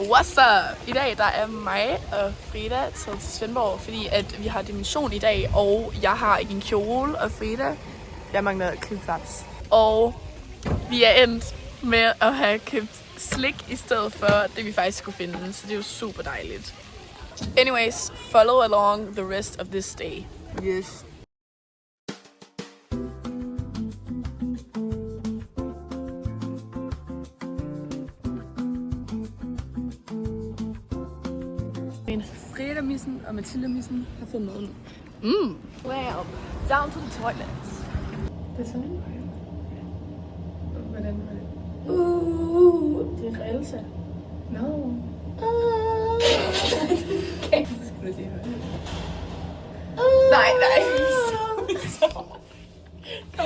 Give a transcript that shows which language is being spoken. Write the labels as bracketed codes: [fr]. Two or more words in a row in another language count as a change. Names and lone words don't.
[da] Så i dag der er mig og Frida taget til Svendborg, fordi at vi har dimension i dag, og jeg har ikke en kjole, og Frida, jeg mangler clip-flops. Og vi er endt med at have købt slik i stedet for det, vi faktisk skulle finde, så det er jo super dejligt. [en] Anyways, follow along the rest of this day. Yes. [da] Frida Missen og Mathilde Missen har fundet noget. [en] Well, down to the toilets. [da] Det er sådan en. Hvordan var det? Det er Elsa. No. Okay. Så skal du lige høre. Nej. Kom.